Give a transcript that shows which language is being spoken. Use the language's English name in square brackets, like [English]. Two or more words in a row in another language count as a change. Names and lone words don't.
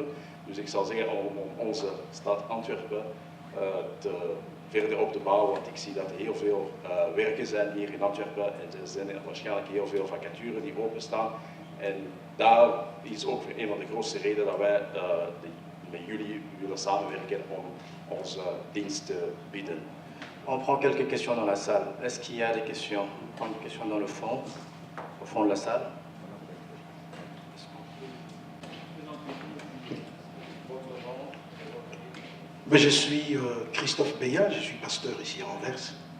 [Dutch] Dus ik zal zeggen om onze stad Antwerpen verder op te bouwen, want ik zie dat er heel veel werken zijn hier in Antwerpen en er zijn waarschijnlijk heel veel vacatures die openstaan. En daar is ook een van de grootste redenen dat wij met jullie willen samenwerken om onze dienst te bieden. [French] On prend quelques questions dans la salle. Est-ce qu'il y a des questions? On prend une question dans le fond de la salle. Je suis Christophe Beya, je suis pasteur ici à Anvers.